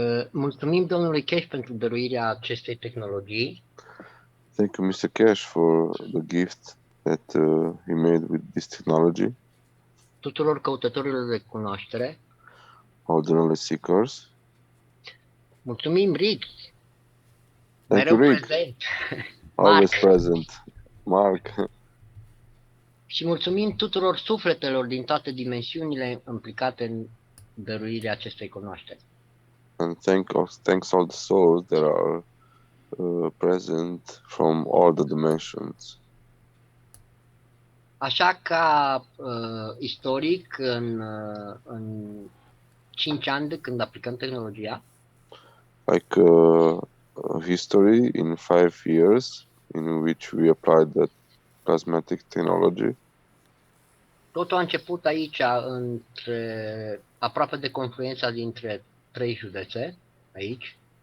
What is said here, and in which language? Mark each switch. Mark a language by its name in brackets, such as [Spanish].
[Romanian] Mulțumim domnului Keshe pentru dăruirea acestei tehnologii. [English] Thank you, Mr. Keshe, for the gift that he made with this technology. [Romanian] Tuturor căutătorilor de cunoaștere. [English] All the knowledge seekers. [Romanian] Mulțumim, Rick. [English] Thank you, Rick. [Romanian] Prezent. [English] Always present. Mark. [Romanian] Și mulțumim tuturor sufletelor din toate dimensiunile implicate în dăruirea acestei cunoașteri. [English] And thanks all the souls that are present from all the dimensions. [Romanian] Așa ca istoric, în 5 ani de când aplicăm tehnologia, [English] like history in 5 years in which we applied the plasmatic technology. [Romanian] Totul a început aici, aproape de confluența dintre 3 județe, aici.